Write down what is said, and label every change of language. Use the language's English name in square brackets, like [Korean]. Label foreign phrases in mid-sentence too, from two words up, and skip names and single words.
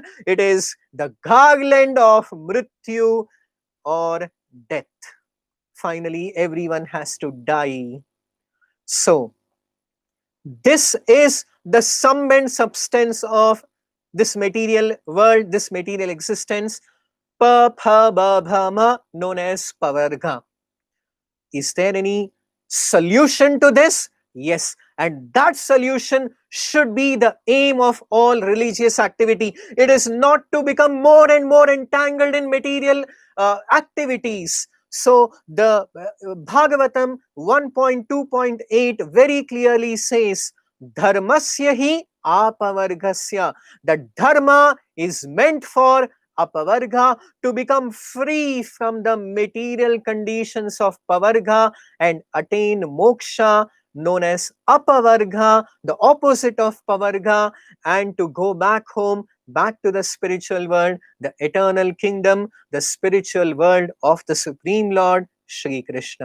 [English] It is the garland of mrityu or death. Finally, everyone has to die. So, this is the sum and substance of this material world, this material existence, [Sanskrit] प फ ब भ म, [English] known as pavarga. Is there any solution to this? Yes, and that solution should be the aim of all religious activity. It is not to become more and more entangled in material activities. So the Bhagavatam 1.2.8 very clearly says, [Sanskrit] धर्मस्य हि अपवर्गस्य. [English] That dharma is meant for apavarga, to become free from the material conditions of pavarga and attain moksha, known as apavarga, the opposite of pavarga, and to go back home, back to the spiritual world, the eternal kingdom, the spiritual world of the Supreme Lord Shri Krishna.